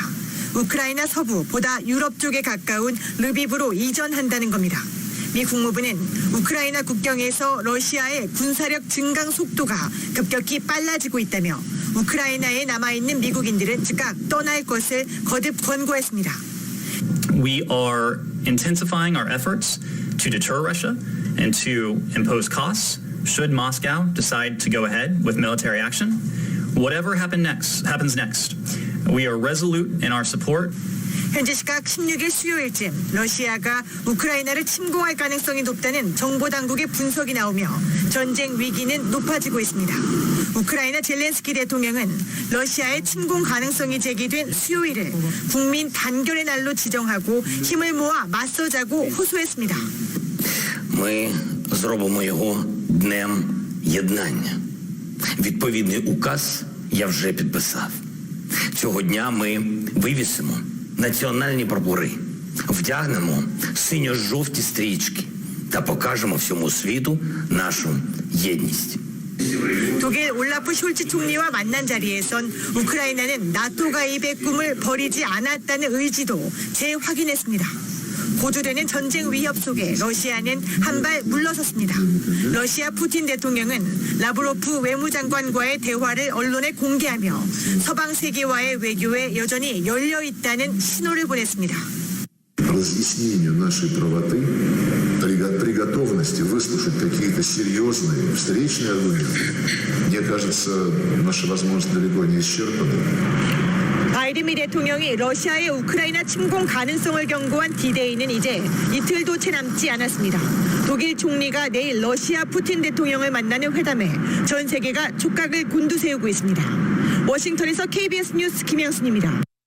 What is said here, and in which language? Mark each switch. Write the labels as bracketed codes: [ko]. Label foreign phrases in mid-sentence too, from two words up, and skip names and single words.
[ko] 우크라이나 서부 보다 유럽 쪽에 가까운 르비브로 이전한다는 겁니다. 미 국무부는 우크라이나 국경에서 러시아의 군사력 증강 속도가 급격히 빨라지고 있다며 우크라이나에 남아있는 미국인들은 즉각 떠날 것을 거듭 권고했습니다. [en] We are intensifying our efforts to deter Russia and to impose costs should Moscow decide to go ahead with military action. Whatever happens next, we are resolute in our support. [ko] 현지 시각 16일 수요일쯤 러시아가 우크라이나를 침공할 가능성이 높다는 정보당국의 분석이 나오며 전쟁 위기는 높아지고 있습니다. 우크라이나 젤렌스키 대통령은 러시아의 침공 가능성이 제기된 수요일을 국민 단결의 날로 지정하고 힘을 모아 맞서자고 호소했습니다. [uk] Ми зробимо його днем єднання. Відповідний указ я вже підписав. Цього дня ми вивісимо національні прапори, вдягнемо синьо-жовті стрічки та покажемо всьому світу нашу єдність. [ko] 독일 올라프 숄츠 총리와 만난 자리에선 우크라이나는 나토 가입의 꿈을 버리지 않았다는 의지도 재확인했습니다. 고조되는 전쟁 위협 속에 러시아는 한 발 물러섰습니다. 러시아 푸틴 대통령은 라브로프 외무장관과의 대화를 언론에 공개하며 서방 세계와의 외교에 여전히 열려 있다는 신호를 보냈습니다. [ru] разъяснению нашей правоты, при готовности выслушать какие-то серьезные встречные аргументы, мне кажется, наша возможность далеко не исчерпана. [ko] 바이든 미 대통령이 러시아의 우크라이나 침공 가능성을 경고한 디데이는 이제 이틀도 채 남지 않았습니다. 독일 총리가 내일 러시아 푸틴 대통령을 만나는 회담에 전 세계가 촉각을 곤두세우고 있습니다. 워싱턴에서 KBS 뉴스 김양순입니다.